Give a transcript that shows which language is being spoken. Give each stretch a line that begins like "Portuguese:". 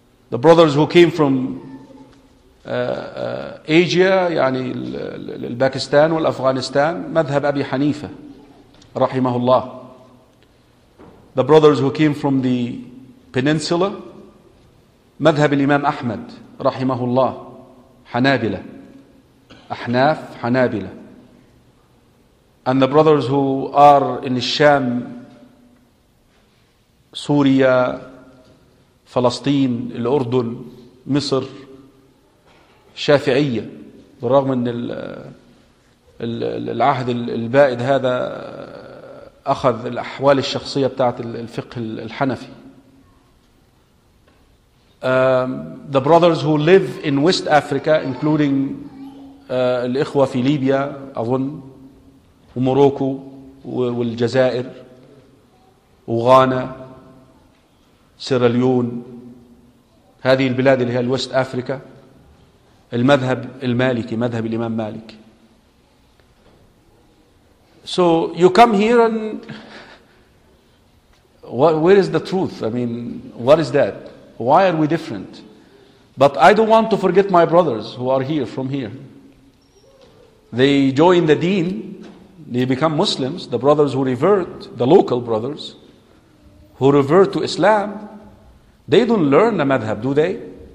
English: The brothers who came from Asia,
Arabic: يعني الباكستان والأفغانستان, مذهب أبي حنيفة رحمه الله.
English: The brothers who came from the peninsula,
Arabic: مذهب الإمام أحمد رحمه الله, حنابلة. أحناف حنابلة.
English: And the brothers who are in الشام, سوريا, فلسطين, الأردن, مصر, شافعية.
Arabic: بالرغم أن العهد البائد هذا أخذ الأحوال الشخصية بتاعت الفقه الحنفي.
English: The brothers who live in West Africa, including
Arabic: الإخوة في ليبيا أظن, وموروكو والجزائر وغانا سيراليون, هذه البلاد اللي هي الوست أفريكا, المذهب المالكي, مذهب الإمام مالك.
English: So you come here and where is the truth? I mean, what is that? Why are we different? But I don't want to forget my brothers who are here from here. They join the deen, they become Muslims, the brothers who revert, the local brothers, who revert to Islam, they don't learn a madhab, do they?